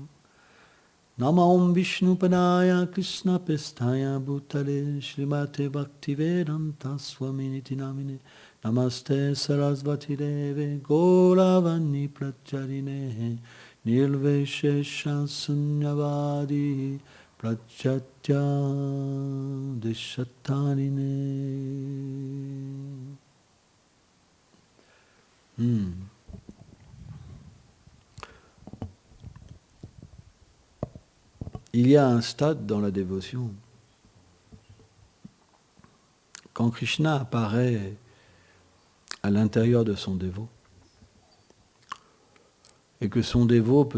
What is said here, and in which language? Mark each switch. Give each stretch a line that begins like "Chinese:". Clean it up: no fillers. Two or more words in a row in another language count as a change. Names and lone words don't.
Sanskrit: Nama Om Vishnupadaya Krishna Pestaya Bhutale Srimate Bhaktivedanta Swaminiti Namine Namaste Sarasvati Deve Gauravani Pracharine Nirveshesha Sunyavadi Prachatya Deshatarine.
French: Il y a un stade dans la dévotion. Quand Krishna apparaît à l'intérieur de son dévot, et que son dévot peut